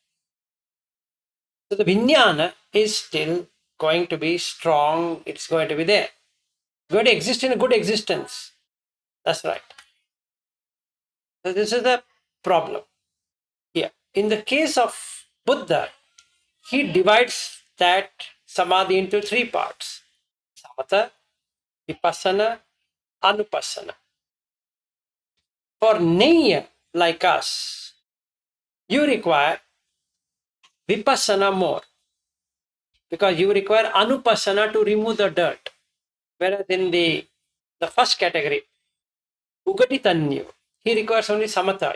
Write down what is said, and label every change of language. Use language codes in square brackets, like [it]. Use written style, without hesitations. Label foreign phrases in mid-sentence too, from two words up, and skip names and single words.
[en] So the Vijnana is still going to be strong. It's going to be there. It's going to exist in a good existence. That's right. So this is the problem. Yeah. In the case of Buddha, he divides that samadhi into three parts: [pi] samatha, vipassana, anupassana. [en] For Neya like us, you require vipassana more because you require anupassana to remove the dirt. Whereas in the first category, Ugaditanyu, he requires only samatha.